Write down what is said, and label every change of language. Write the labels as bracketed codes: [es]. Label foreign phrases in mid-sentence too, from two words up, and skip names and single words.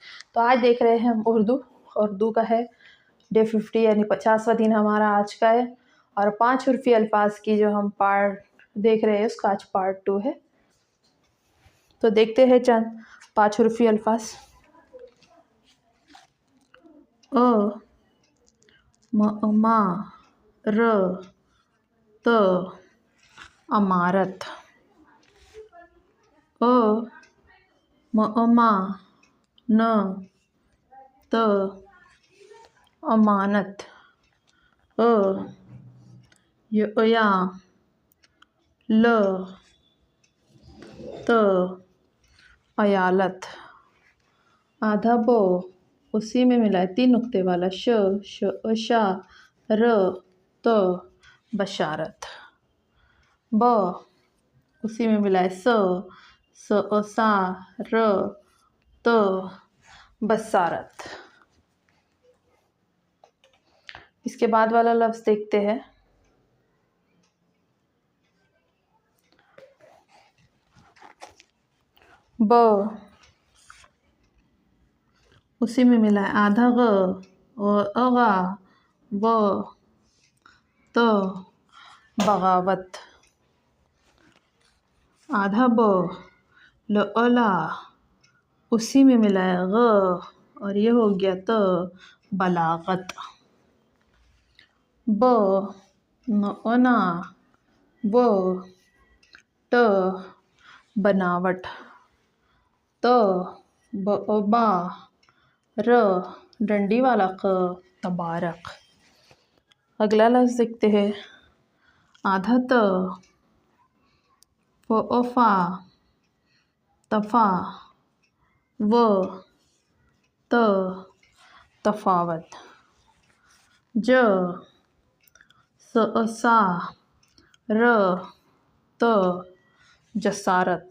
[hi] तो आज देख रहे हैं हम उर्दू का है डे 50 यानी 50वां दिन हमारा आज का है और 5 उर्फी अल्फाज की जो हम पार्ट देख रहे हैं उसका आज पार्ट 2 है। तो देखते हैं चंद 5 उर्फी अल्फाज। अ मा र त अमारत। अ मा न त अमानत। अ या ल त अयालत। आधा ब उसी में मिला है 3 नुक्ते वाला शा र त बशारत। ब उसी में मिला है सा र त बसारत। इसके बाद वाला लफ्ज देखते हैं। ब उसी में मिला है आधा ग और अगा व त बगावत। आधा ब ल अला उसी में मिला है ग और ये हो गया त बलागत। ब न अना व ट बनावट। त बा र डंडी वाला क तबारक। अगला लफ्ज देखते हैं। आधा त फ़ा तफ़ा व त तफावत। ज सा र त जसारत।